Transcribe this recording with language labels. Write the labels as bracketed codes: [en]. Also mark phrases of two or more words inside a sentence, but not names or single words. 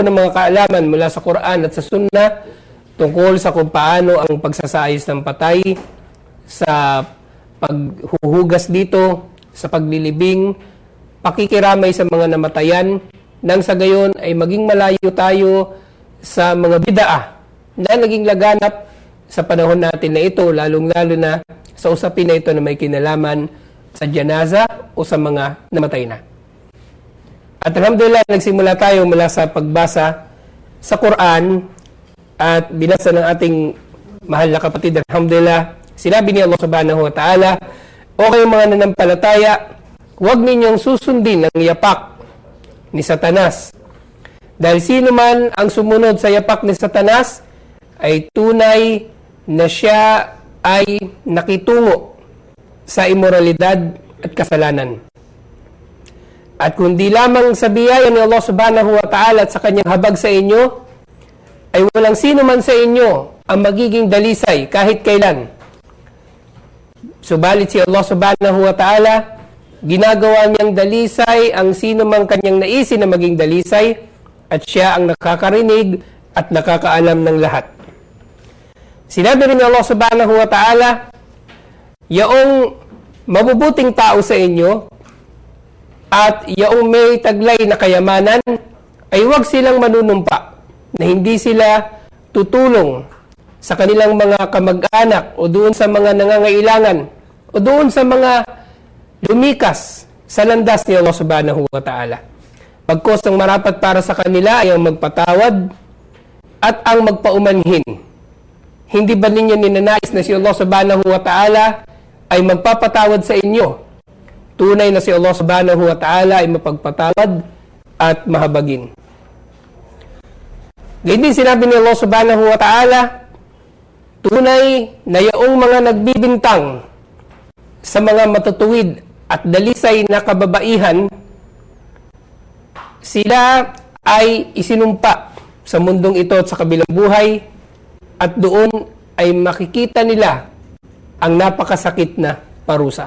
[tl] ng mga kaalaman mula sa Quran at sa Sunnah tungkol sa kung paano ang pagsasayos ng patay, sa paghuhugas dito, sa paglilibing, pakikiramay sa mga namatayan, nang sa gayon ay maging malayo tayo sa mga bid'ah na naging laganap sa panahon natin na ito, lalong-lalo na sa usapin na ito na may kinalaman sa janaza o sa mga namatay na. At alhamdulillah, nagsimula tayo mula sa pagbasa sa Quran at binasa ng ating mahal na kapatid. Alhamdulillah, sinabi ni Allah [ar] سبحانه وتعالى, [tl] o kayong mga nanampalataya, huwag ninyong susundin ang yapak ni Satanas. Dahil sino man ang sumunod sa yapak ni Satanas ay tunay na siya ay nakitungo sa imoralidad at kasalanan. At kundi lamang sa biyaya ni Allah [ar] سبحانه وتعالى [tl] at sa kanyang habag sa inyo, ay walang sino man sa inyo ang magiging dalisay kahit kailan. Subalit si Allah [ar] سبحانه وتعالى, [tl] ginagawa niyang dalisay ang sino mang kanyang naisin na maging dalisay, at siya ang nakakarinig at nakakaalam ng lahat. Sinabi rin ni Allah [ar] سبحانه وتعالى, [tl] yaong mabubuting tao sa inyo at yaong may taglay na kayamanan ay huwag silang manunumpa na hindi sila tutulong sa kanilang mga kamag-anak o doon sa mga nangangailangan o doon sa mga lumikas sa landas ni Allah [ar] سبحانه وتعالى. [tl] Pagkos ang marapat para sa kanila ay ang magpatawad, at ang magpaumanhin. Hindi ba ninyo ninanais na si Allah [ar] سبحانه وتعالى [tl] ay magpapatawad sa inyo? Tunay na si Allah [ar] سبحانه وتعالى [tl] ay mapagpatawad at mahabagin. Ganyan din sinabi ni Allah [ar] سبحانه وتعالى, [tl] tunay na yaong mga nagbibintang sa mga matutuwid at dalisay na kababaihan, sila ay isinumpa sa mundong ito at sa kabilang buhay, at doon ay makikita nila ang napakasakit na parusa.